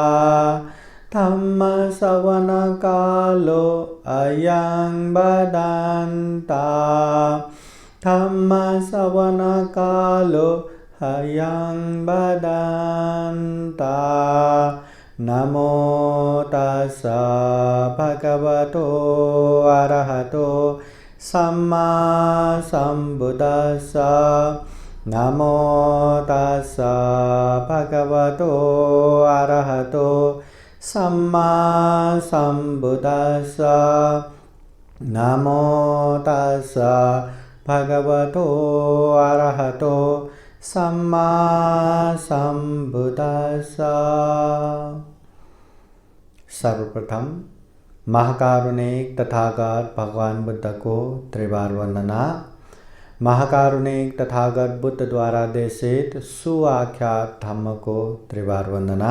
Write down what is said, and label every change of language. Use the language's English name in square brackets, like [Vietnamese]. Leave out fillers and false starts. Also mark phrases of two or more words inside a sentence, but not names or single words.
[Pali] धम्मश्रवणकालो अयं बदन्ता। धम्मश्रवणकालो अयं बदन्ता। नमो तस्स भगवतो अरहतो सम्मा सम्बुद्धस्स। नमो तस्स भगवतो अरहतो सम्मा सम्बुद्धस्स। नमो तस्स भगवतो अरहतो सम्मा सम्बुद्धस्स। [Hindi] सर्वप्रथम महाकारुणिक तथागत भगवान बुद्ध को त्रिवार वंदना। महाकारुणिक तथागत बुद्ध द्वारा देशित सुआख्यात धम्म को त्रिवार वंदना।